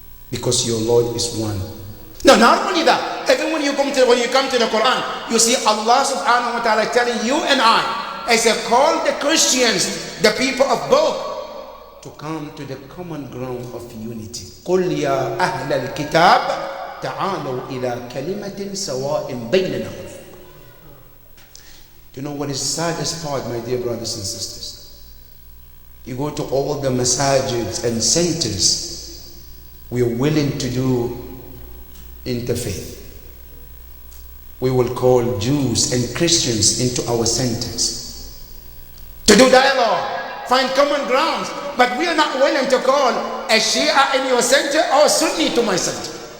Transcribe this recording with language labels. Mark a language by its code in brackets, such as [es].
[en] Because your Lord is one. No, not only that, even when you come to the Quran, you see Allah subhanahu wa ta'ala telling you and I, as a call the Christians, the people of both, to come to the common ground of unity. [ar] قُلْ يَا أَهْلَ الْكِتَابِ تعالوا إلى كلمة سواء بيننا وبينكم. [en] You know what is the saddest part, my dear brothers and sisters? You go to all the masajids and centers, we are willing to do interfaith. We will call Jews and Christians into our centers to do dialogue, find common grounds, but we are not willing to call a Shia in your center or Sunni to my center.